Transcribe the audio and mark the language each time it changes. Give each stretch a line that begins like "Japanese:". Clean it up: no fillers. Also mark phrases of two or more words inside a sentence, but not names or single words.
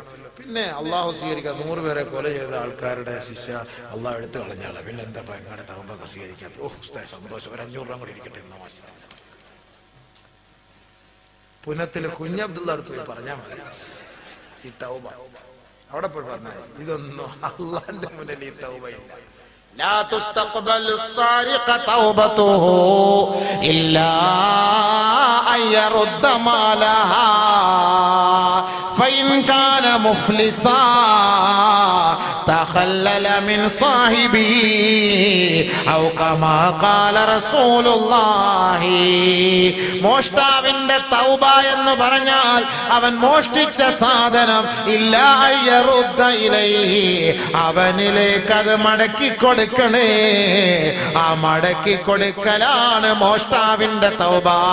Malayalam: പിന്നെ അള്ളാഹു സ്വീകരിക്കുക, 100 പേരെ കൊല ചെയ്ത ആൾക്കാരുടെ ശിക്ഷ അള്ളാഹ് എടുത്തു കളഞ്ഞാളെ, പിന്നെ എന്താ ഭയങ്കര തൗബ സ്വീകരിക്കാത്ത. ഉസ്താദ് സന്തോഷം, ഒരു 500 രൂപ കൂടി ഇരിക്കട്ടെ എന്ന് മാഷാ. പുനത്തില് കുഞ്ഞബ്ദുള്ള അടുത്ത് പോയി പറഞ്ഞാൽ മതി ഈ തൗബ. അവിടെ പോയി പറഞ്ഞാൽ ഇതൊന്നും അള്ളാന്റെ മുന്നിൽ ഈ തൗബയില്ല.
Arabic: لا تستقبل السارق توبته إلا أن يرد مالها فإن كان مفلسا تخلل من صاحبه أو كما قال رسول الله.
Malayalam: മോഷ്ടാവിന്റെ തൗബ എന്ന് പറഞ്ഞാൽ അവൻ മോഷ്ടിച്ച സാധനം
Arabic: إلا أن يرد إليه,
Malayalam: അവനിലേക്ക് അത് മടക്കി കൊടുക്കണേ. ആ മടക്കി കൊടുക്കലാണ് മോഷ്ടാവിന്റെ തൗബ.